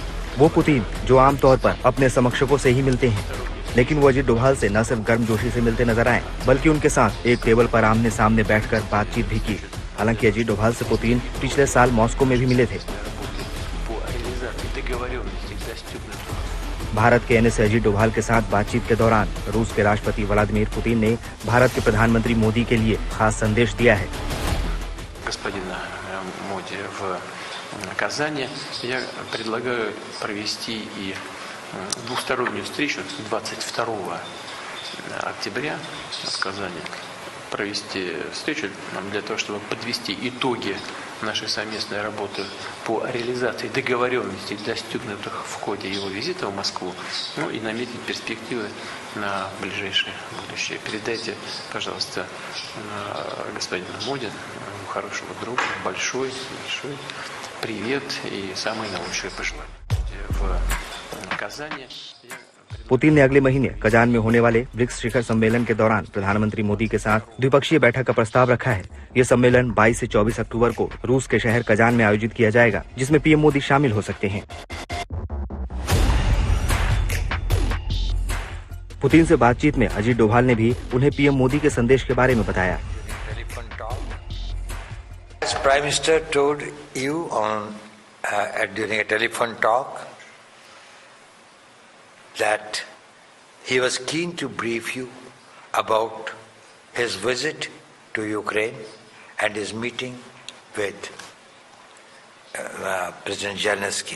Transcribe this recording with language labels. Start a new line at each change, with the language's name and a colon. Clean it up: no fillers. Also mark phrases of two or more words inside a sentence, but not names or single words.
Hindi: वो पुतिन जो आमतौर पर अपने समकक्षों से ही मिलते हैं, लेकिन वो अजीत डोभाल से न सिर्फ गर्मजोशी से मिलते नजर आए, बल्कि उनके साथ एक टेबल पर आमने सामने बैठकर बातचीत भी की। हालांकि अजीत डोभाल से पुतिन पिछले साल मॉस्को में भी मिले थे। भारत के एनएसए अजीत डोभाल के साथ बातचीत के दौरान रूस के राष्ट्रपति व्लादिमीर पुतिन ने भारत के प्रधानमंत्री मोदी के लिए खास संदेश दिया है।
Russian: Господина Моди в Казани я предлагаю провести и двустороннюю встречу 22 октября в Казани. Провести встречу для того, чтобы подвести итоги нашей совместной работы по реализации договоренностей, достигнутых в ходе его визита в Москву, ну и наметить перспективы на ближайшее будущее. Передайте, пожалуйста, господину Моди, хорошего друга, большой привет и самые наилучшие пожелания. В Казани
Hindi: पुतिन ने अगले महीने कजान में होने वाले ब्रिक्स शिखर सम्मेलन के दौरान प्रधानमंत्री मोदी के साथ द्विपक्षीय बैठक का प्रस्ताव रखा है। ये सम्मेलन 22 से 24 अक्टूबर को रूस के शहर कजान में आयोजित किया जाएगा, जिसमें पीएम मोदी शामिल हो सकते हैं। पुतिन से बातचीत में अजीत डोभाल ने भी उन्हें पीएम मोदी के संदेश के बारे में बताया।
English: Prime Minister told you during a telephone talk that he was keen to brief you about his visit to Ukraine and his meeting with President Zelensky.